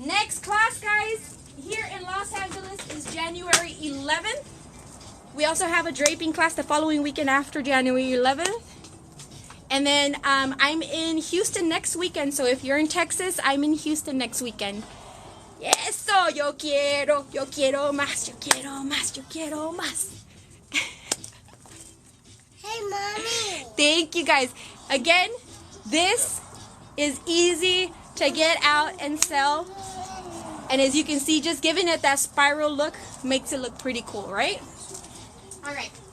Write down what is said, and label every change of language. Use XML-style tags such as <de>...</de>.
<en>Next class, guys, here in Los Angeles is January 11th. We also have a draping class the following weekend after January 11th. And then I'm in Houston next weekend. So if you're in Texas, I'm in Houston next weekend.</en> <es>Eso, yo quiero más, yo quiero más, yo quiero más.</es> <en>Hey, Mommy. Thank you, guys. Again, this is easy to get out and sell. And as you can see, just giving it that spiral look makes it look pretty cool, right? All right.</en>